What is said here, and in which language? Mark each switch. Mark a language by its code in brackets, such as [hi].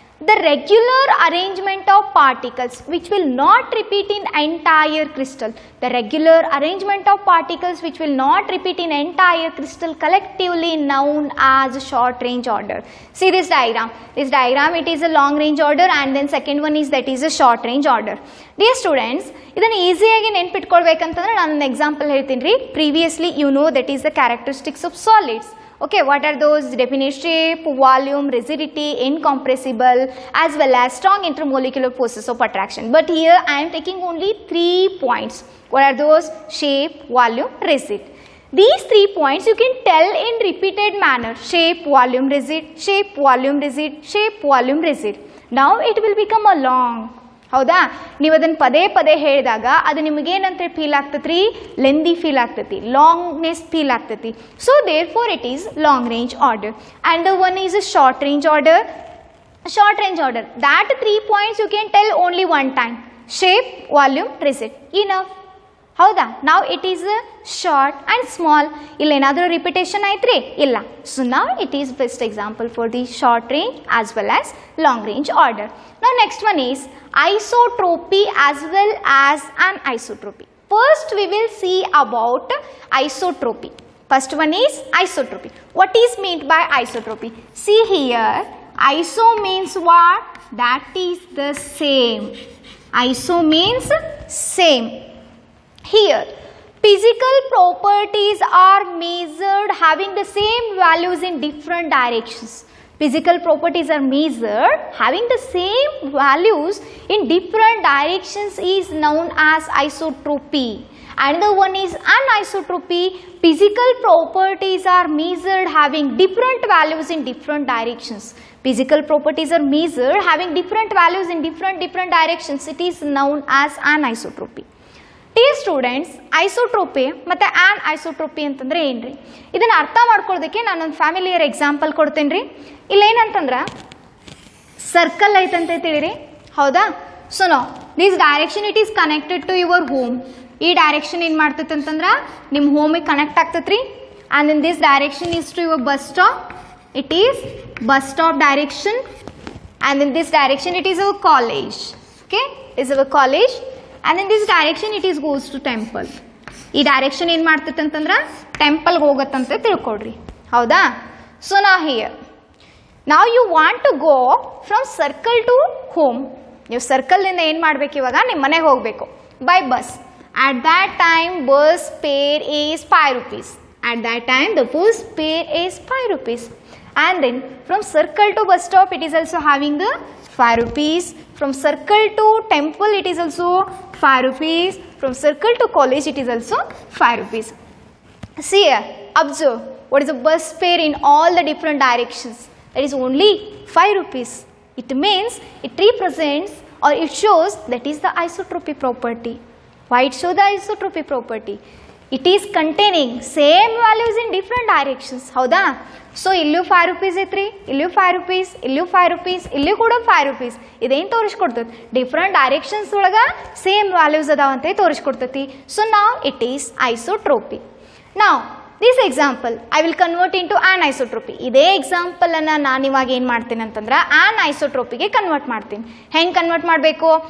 [en] the regular arrangement of particles which will not repeat in entire crystal. The regular arrangement of particles which will not repeat in entire crystal collectively known as short range order. See this diagram. This diagram, it is a long range order and then second one is that is a short range order. Dear students, [kn] ಇದನ್ನು ಈಸಿಯಾಗಿ ನೆನ್ಪಿಟ್ಕೊಳ್ಬೇಕಂತಂದ್ರೆ ನಾನು ಒಂದು example ಹೇಳ್ತೀನಿ ರೀ. [en] Previously you know that is the characteristics of solids. Okay, what are those? Definite shape, volume, rigidity, incompressible, as well as strong intermolecular forces of attraction. But here I am taking only 3 points. What are those? Shape, volume, rigid. These 3 points you can tell in repeated manner. Shape, volume, rigid, shape, volume, rigid, shape, volume, rigid. Now it will become a long. [kn] ಹೌದಾ, ನೀವು ಅದನ್ನು ಪದೇ ಪದೇ ಹೇಳಿದಾಗ ಅದು ನಿಮಗೇನಂತ feel ಆಗ್ತೈತಿ, lengthy feel ಆಗ್ತೈತಿ, ಲಾಂಗ್ನೆಸ್ feel ಆಗ್ತೈತಿ. [en] So therefore it is long range order. And one is a short range order. Short range order, that 3 points you can tell only one time. Shape, volume, ರಿಸಿಟ್, enough. ಹೌದಾ, ನಾವು it is short and small. [kn] ಇಲ್ಲೇನಾದರೂ repetition ಆಯ್ತ್ರಿ? ಇಲ್ಲ. [en] So ನಾವು it is best example for the short range as well as long range order. Now next one is isotropy as well as anisotropy. First we will see about isotropy. First one is isotropy. What is meant by isotropy? See here, iso means what? That is the same. Iso means same. Here, physical properties are measured having the same values in different directions. Physical properties are measured having the same values in different directions is known as isotropy. Another one is anisotropy. Physical properties are measured having different values in different directions. Physical properties are measured having different values in different directions. It is known as anisotropy. Dear students, [kn] ಐಸೋಟ್ರೋಪಿ ಮತ್ತು ಐಸೋಟ್ರೋಪಿ ಅಂತಂದರೆ ಏನು ರೀ? ಇದನ್ನು ಅರ್ಥ ಮಾಡ್ಕೊಳ್ಳೋದಕ್ಕೆ ನಾನೊಂದು familiar example ಕೊಡ್ತೇನೆ ರೀ. ಇಲ್ಲೇನಂತಂದ್ರೆ ಸರ್ಕಲ್ ಐತಂತ ತಿಳಿರಿ, ಹೌದಾ? [en] So no this direction it is connected to your home. [kn] ಈ ಡೈರೆಕ್ಷನ್ ಏನು ಮಾಡ್ತೈತೆ ಅಂತಂದ್ರೆ ನಿಮ್ಮ ಹೋಮಿಗೆ ಕನೆಕ್ಟ್ ಆಗ್ತೈತೆ ರೀ. [en] And in this direction is to your bus stop. It is bus stop direction. And in this direction it is our college. Okay, it is our college. And in this direction it is goes to temple. [kn] ಈ direction ಏನು ಮಾಡ್ತೈತೆ ಅಂತಂದ್ರೆ ಟೆಂಪಲ್ಗೆ ಹೋಗತ್ತಂತ ತಿಳ್ಕೊಡ್ರಿ, ಹೌದಾ? [en] So ನಾ here ನಾವು you want to go from circle to home. [kn] ನೀವು ಸರ್ಕಲ್ನಿಂದ ಏನು ಮಾಡಬೇಕು, ಇವಾಗ ನಿಮ್ಮ ಮನೆಗೆ ಹೋಗಬೇಕು [en] By bus. At that time bus fare is 5 rupees. At that time the bus fare is 5 rupees. And then from circle to bus stop it is also having the 5 rupees. From circle to temple it is also 5 rupees. From circle to college it is also 5 rupees. See here, observe what is the bus fare in all the different directions. That is only 5 rupees. It means it represents or it shows that is the isotropy property. Why it shows the isotropy property? It is containing same values in different directions, ಹೌದಾ? [kn] So ಇಲ್ಲೂ 5 rupees ಐತ್ರಿ, ಇಲ್ಲೂ 5 rupees, ಇಲ್ಲೂ 5 rupees, ಇಲ್ಲೂ ಕೂಡ 5 rupees. ಇದೇನು ತೋರಿಸ್ಕೊಡ್ತೈತಿ? Different directions ಒಳಗೆ same values ಅದಾವಂತೆ ತೋರಿಸ್ಕೊಡ್ತೈತಿ. So ನಾವು [en] It is isotropy. [kn] ನಾವು [en] this example I will convert into an [kn] ಇದೇ ಎಕ್ಸಾಂಪಲನ್ನು ನಾನು ಇವಾಗ ಏನು ಮಾಡ್ತೀನಿ ಅಂತಂದ್ರೆ ಆ್ಯನ್ ಕನ್ವರ್ಟ್ ಮಾಡ್ತೀನಿ. ಹೆಂಗೆ ಕನ್ವರ್ಟ್ ಮಾಡಬೇಕು?